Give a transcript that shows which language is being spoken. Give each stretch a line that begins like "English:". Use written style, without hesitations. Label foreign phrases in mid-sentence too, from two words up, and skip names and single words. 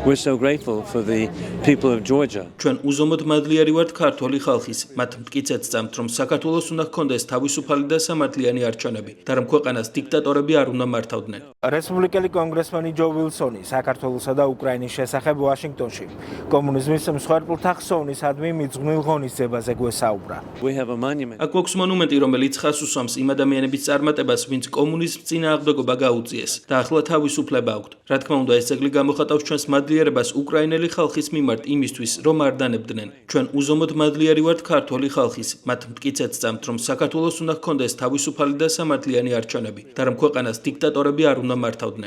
English: We're so grateful for the people of Georgia.
Georgian: ჩვენ უზომოდ მადლიერი ვართ ქართული ხალხის. მათ მტკიცედ სწამთ, რომ საქართველოს უნდა ჰქონდეს თავისუფალი და სამართლიანი არჩევნები და რომ ქვეყანას დიქტატორები არ უნდა მართავდნენ. რესპუბლიკელი კონგრესმენი ჯო ვილსონი საქართველოსა და უკრაინის შესახებ ვაშინგტონში კომუნიზმის მსხვერპლთა ხსოვნისადმი მიძღვნილ ღონისძიებაზე გვესაუბრა.
English: We have a monument.
Georgian: აქ გვაქვს მონუმენტი, რომელიც ხაზს უსვამს იმ ადამიანების წარმატებას, ვინც კომუნიზმს წინააღმდეგობა გაუწიეს და ახლა თავისუფლება აქვთ. რა თქმა უნდა, ეს ძეგლი გამოხატავს ჩვენს მადლიერებას უკრაინელი ხალხის მიმართ იმისთვის, რომ არ დანებდნენ. ჩვენ უზომოდ მადლიერი ვართ ქართული ხალხის. მათ მტკიცედ სწამთ, რომ საქართველოს უნდა ჰქონდეს თავისუფალი და სამართლიანი არჩევნები და რომ ქვეყანას დიქტატორები არ უნდა მართავდნენ.